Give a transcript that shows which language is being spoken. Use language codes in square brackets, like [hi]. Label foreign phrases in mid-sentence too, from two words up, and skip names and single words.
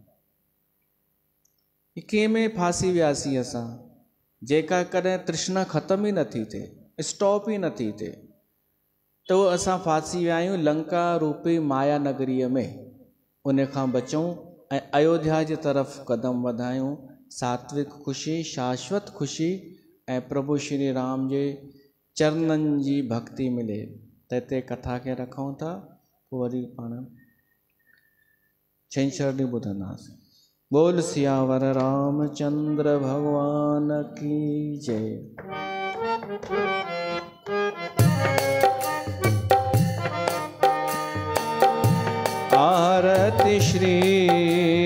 [sd] कंहिंमें फासी वियासीं असां, जेका कॾहिं तृष्णा ख़तम ई नथी थिए, स्टॉप ई नथी थिए। त उहो असां फासी विया आहियूं लंका रूपी माया नगरीअ में। उन खां बचूं ऐं अयोध्या जी तरफ़ कदम वधायूं। सात्विक ख़ुशी, शाश्वत ख़ुशी ऐं प्रभु श्री राम जे चरणनि जी भक्ति मिले। त हिते कथा खे रखूं था, पोइ वरी पाण छंछरु ॾींहुं ॿुधंदासीं। [hi] बोल सियावर रामचंद्र भगवान की जय। आरती श्री